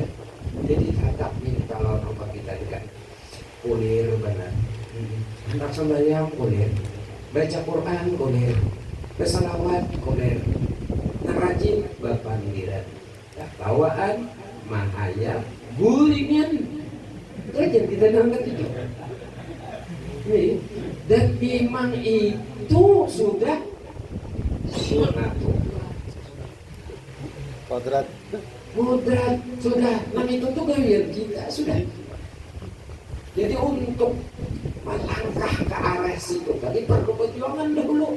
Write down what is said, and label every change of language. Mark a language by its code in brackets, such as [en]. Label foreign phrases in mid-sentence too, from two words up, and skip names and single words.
[bjn] Jadi tatap nih kalau nampak kita kan kulir benar. Anak sembahyang kulir, baca Quran kulir, bersalawat kulir, narajin bapandiran, tawaan, mahayat, gulingan. Kerja kita nangkat itu. [id] Dan memang itu sudah sunatullah. Kodrat sudah. Nah itu tuh gawian kita sudah. Jadi untuk melangkah ke arah situ tadi perlu perjuangan dahulu.